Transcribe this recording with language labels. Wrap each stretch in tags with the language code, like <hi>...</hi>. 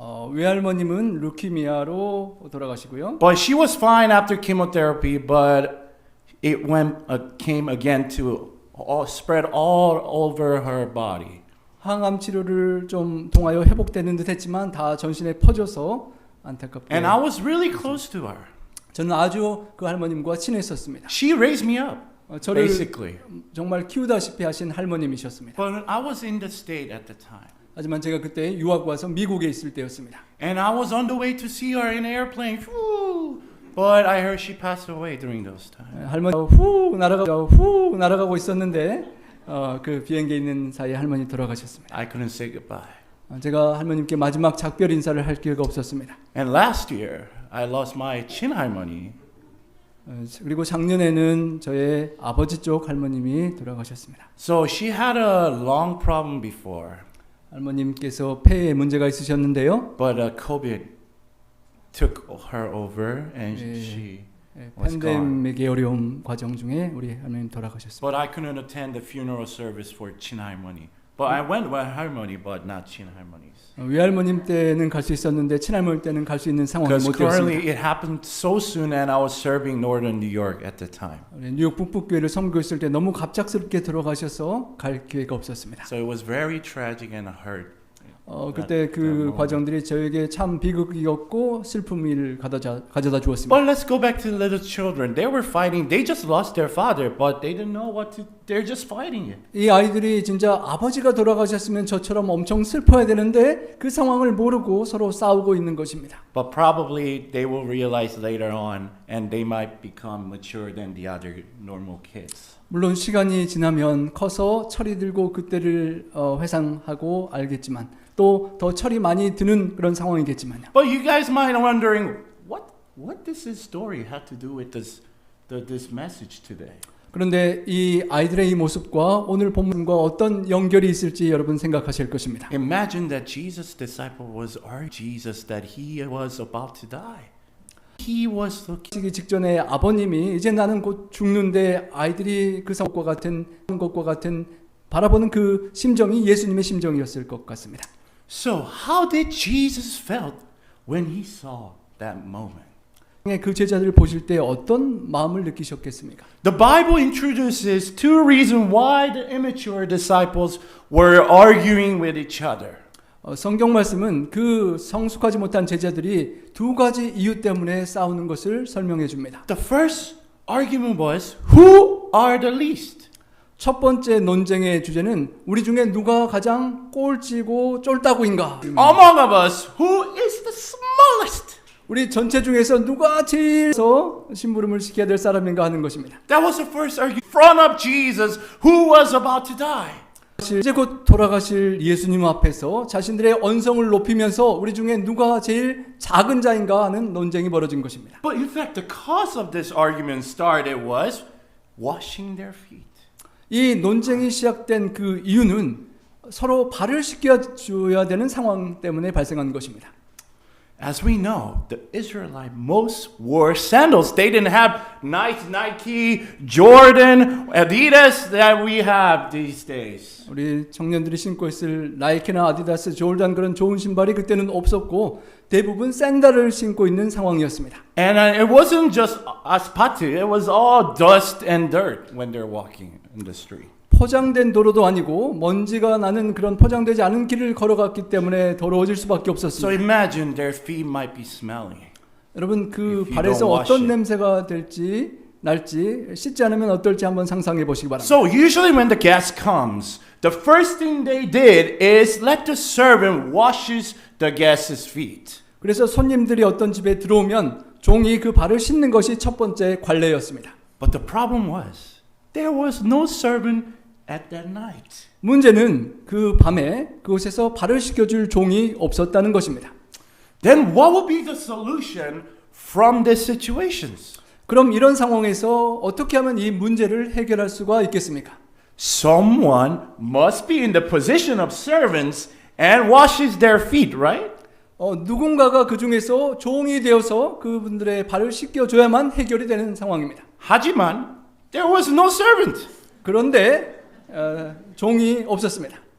<ko>외할머님은 루키미아로 돌아가시고요.</ko> <en>But she was fine after chemotherapy, but it came again to spread all over her body.</en> <ko>항암 치료를 좀 통하여 회복되는 듯했지만 다 전신에 퍼져서 안타깝게.</ko> <en>And I was really close to her.</en> <ko>저는 아주 그 할머님과 친했었습니다.</ko> <en>She raised me up,</en> <ko>저를</ko> <en>basically.</en> <ko>정말 키우다시피 하신 할머님이셨습니다.</ko> <en>But I was in the state at the time.</en> <ko>하지만 제가 그때 유학 와서 미국에 있을 때였습니다.</ko> <en>And I was on the way to see her in an airplane. Whew. But I heard she passed away during those times.</en> <ko>할머니 후 날아가고 있었는데 그 비행기에 있는 사이에 할머니 돌아가셨습니다.</ko> <en>I couldn't say goodbye.</en> <ko>제가 할머님께 마지막 작별 인사를 할 기회가 없었습니다.</ko> <en>And last year, I lost my 친할머니.</en> <ko>그리고 작년에는 저의 아버지 쪽 할머님이 돌아가셨습니다.</ko> <en>So she had a lung problem before.</en> <ko>할머님께서 폐에 문제가 있으셨는데요.</ko> <en>But COVID took her over and she was gone.</en> <ko>팬데믹의 어려움 과정 중에 우리 할머님 돌아가셨습니다.</ko> <en>But I couldn't attend the funeral service for 친할머니. But I went with 할머니, but not 친할머니's.</en> <ko>외할머님 때는 갈 수 있었는데 친할머니 때는 갈 수 있는 상황이</ko> <en>Because</en> <ko>못 되었습니다.</ko> <en>currently it happened so soon and I was serving Northern New York at the time.</en> <ko>뉴욕 북부교회를 섬기했을 때 너무 갑작스럽게 돌아가셔서 갈 기회가 없었습니다.</ko> <en>So it was very tragic and hurt.</en> <ko>그때 그 과정들이 저에게 참 비극이었고 슬픔을 가져다 주었습니다.</ko> <en>But let's go back to the little children. They were fighting. They just lost their father, but they didn't know what to. They're just fighting it.</en> <ko>이 아이들이 진짜 아버지가 돌아가셨으면 저처럼 엄청 슬퍼야 되는데 그 상황을 모르고 서로 싸우고 있는 것입니다.</ko> <en>But probably they will realize later on, and they might become mature than the other normal kids.</en> <ko>물론 시간이 지나면 커서 철이 들고 그때를 회상하고 알겠지만 또 더 철이 많이 드는 그런 상황이겠지만요.</ko> <en>But you guys might be wondering, what does this story have to do with this message today?</en> <ko>그런데 이 아이들의 이 모습과 오늘 본문과 어떤 연결이 있을지 여러분 생각하실 것입니다.</ko> <en>Imagine that Jesus' disciple was our Jesus, that he was about to die. he was looking.</en> <ko>시기 직전에 아버님이 이제 나는 곧 죽는데 아이들이 그 것과 같은 바라보는 그 심정이 예수님의 심정이었을 것 같습니다.</ko> <en>So how did Jesus felt when he saw that moment?</en> <ko>그 제자들을 보실 때 어떤 마음을 느끼셨겠습니까?</ko> <en>The Bible introduces two reasons why the immature disciples were arguing with each other.</en> <ko>성경 말씀은 그 성숙하지 못한 제자들이 두 가지 이유 때문에 싸우는 것을 설명해 줍니다.</ko> <en>The first argument was, who are the least?</en> <ko>첫 번째 논쟁의 주제는 우리 중에 누가 가장 꼴찌고 쫄따구인가?</ko> <en>Among of us, who is the smallest?</en> <ko>우리 전체 중에서 누가 제일 심부름을 시켜야 될 사람인가 하는 것입니다.</ko> <en>That was the first argument in front of Jesus, who was about to die.</en> <ko>이제 곧 돌아가실 예수님 앞에서 자신들의 언성을 높이면서 우리 중에 누가 제일 작은 자인가 하는 논쟁이 벌어진 것입니다.</ko> <en>But in fact, the cause of this argument started was washing their feet.</en> <ko>이 논쟁이 시작된 그 이유는 서로 발을 씻겨줘야 되는 상황 때문에 발생한 것입니다.</ko> <en>As we know, the Israelites most wore sandals. They didn't have nice Nike, Jordan, Adidas that we have these days.</en> <ko>우리 청년들이 신고 있을 나이키나 아디다스, 조던 그런 좋은 신발이 그때는 없었고 대부분 샌들을 신고 있는 상황이었습니다.</ko> <en>And it wasn't just asphalt. It was all dust and dirt when they're walking in the street.</en> <ko>포장된 도로도 아니고 먼지가 나는 그런 포장되지 않은 길을 걸어갔기 때문에 더러워질 수밖에</ko> <en>So</en> <ko>없었습니다.</ko> <en>imagine their feet might be smelly.</en> <ko>여러분 그</ko> <en>If you</en> <ko>발에서</ko> <en>don't wash</en> <ko>어떤</ko> <en>it.</en> <ko>냄새가 날지 씻지 않으면 어떨지 한번 상상해 보시기 바랍니다.</ko> <en>So usually when the guest comes, the first thing they did is let the servant washes the guest's feet.</en> <ko>그래서 손님들이 어떤 집에 들어오면 종이 그 발을 씻는 것이 첫 번째 관례였습니다.</ko> <en>But the problem was there was no servant at that night.</en> <ko>문제는 그 밤에 그곳에서 발을 씻겨줄 종이 없었다는 것입니다.</ko> <en>Then what would be the solution from these situations?</en> <ko>그럼 이런 상황에서 어떻게 하면 이 문제를 해결할 수가 있겠습니까?</ko> <en>Someone must be in the position of servants and washes their feet, right?</en> <ko>누군가가 그 중에서 종이 되어서 그분들의 발을 씻겨줘야만 해결이 되는 상황입니다. 하지만</ko> <en>there was no servant.</en> <ko>그런데 종이 없었습니다.</ko>